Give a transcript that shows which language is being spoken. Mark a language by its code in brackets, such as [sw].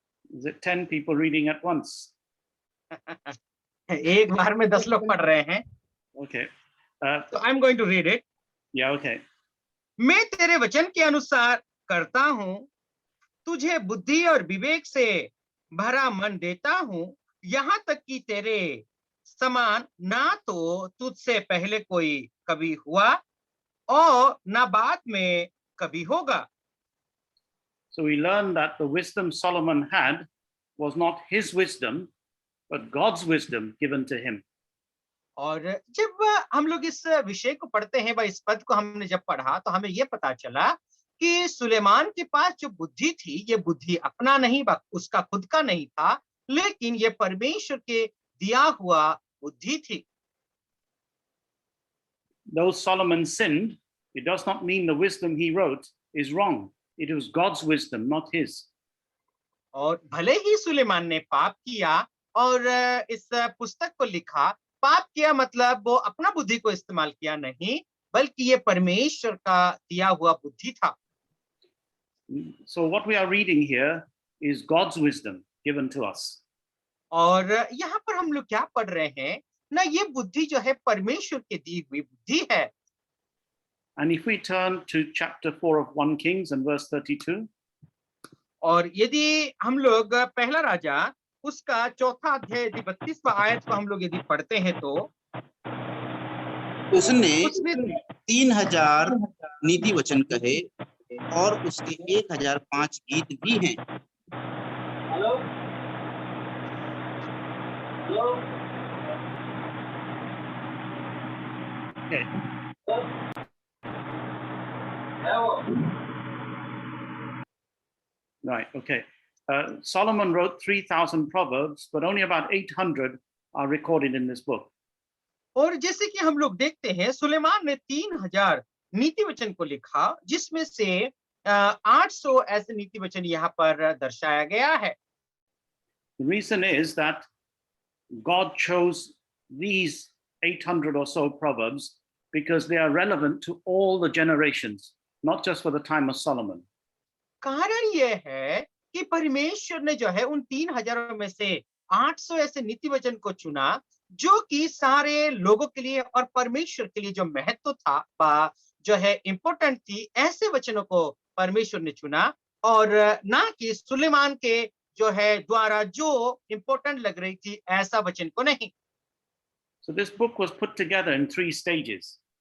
[en] Is it 10 people reading at once? [hi] एक बार में 10 लोग पढ़ रहे हैं। [en] Okay. [hi] तो [en] I am going to read it. Yeah, okay. [hi] मैं तेरे वचन के अनुसार करता हूँ, तुझे बुद्धि और विवेक से भरा मन देता हूँ, यहाँ तक कि तेरे समान ना तो तुझसे पहले कोई कभी हुआ और ना बाद में कभी होगा। [en] So we learned that the wisdom Solomon had was not his wisdom, but God's wisdom given to him. [hi] और जब हम लोग इस विषय को पढ़ते हैं, इस पद को हमने जब पढ़ा तो हमें ये पता चला कि सुलेमान के पास जो बुद्धि थी, ये बुद्धि अपना नहीं, उसका खुद का नहीं था, लेकिन ये परमेश्वर के दिया हुआ बुद्धि थी। [en] Though Solomon sinned, it does not mean the wisdom he wrote is wrong. It was God's wisdom, not his. [hi] और भले ही सुलेमान ने पाप किया और इस पुस्तक को लिखा, पाप किया मतलब वो अपना बुद्धि को इस्तेमाल किया नहीं, बल्कि ये परमेश्वर का दिया हुआ बुद्धि था। [en] So what we are reading here is God's wisdom given to us. [hi] और यहाँ पर हम लोग क्या पढ़ रहे हैं ना, ये बुद्धि जो है परमेश्वर की दी हुई बुद्धि है। [en] And if we turn to chapter 4 of 1 Kings and verse 32. [hi] और यदि हम लोग पहला राजा उसका चौथा अध्याय यदि 32वां आयत को हम लोग यदि पढ़ते हैं तो उसने 3000 नीति वचन कहे, और उसके 1005 गीत भी हैं। [en] Okay. Right, okay. Solomon wrote 3,000 proverbs, but only about 800 are recorded in this book. [hi] और जैसे कि हम लोग देखते हैं सुलेमान ने 3000 नीति वचन को लिखा, जिसमें से 800 ऐसे नीति वचन यहाँ पर दर्शाया गया है। [en] The reason is that God chose these 800 or so proverbs because they are relevant to all the generations, not just for the time of Solomon. [hi] कारण यह है कि परमेश्वर ने जो है उन 3000 में से 800 ऐसे नीति वचन को चुना, जो कि सारे लोगों के लिए और परमेश्वर के लिए जो महत्व था, जो है इम्पोर्टेंट थी, ऐसे वचनों को परमेश्वर ने चुना, और ना कि सुलेमान के जो है द्वारा जो इम्पोर्टेंट लग रही थी ऐसा वचन को नहीं। [en] So this book was put together in 3 stages.